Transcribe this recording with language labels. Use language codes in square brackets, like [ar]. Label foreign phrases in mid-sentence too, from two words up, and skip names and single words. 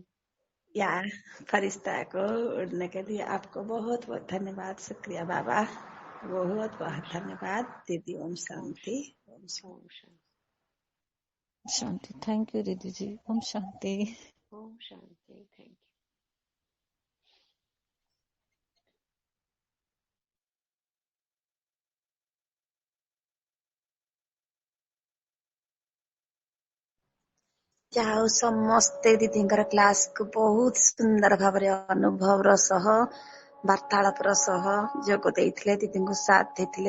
[hi] यार फरिश्ता को उड़ने के लिए आपको बहुत बहुत धन्यवाद, शुक्रिया बाबा, बहुत बहुत धन्यवाद दीदी। ओम शांति, ओम शांति, शांति। [en] thank you [hi] दीदी जी। ओम शांति, ओम शांति। थैंक यू। [or] ଯାହା ସମସ୍ତେ ଦିଦିଙ୍କର କ୍ଲାସକୁ ବହୁତ ସୁନ୍ଦର ଭାବରେ ଅନୁଭବର ସହ ବାର୍ତ୍ତାଳାପର ସହ ଯୋଗ ଦେଇଥିଲେ, ଦିଦିଙ୍କୁ ସାଥ ଦେଇଥିଲେ।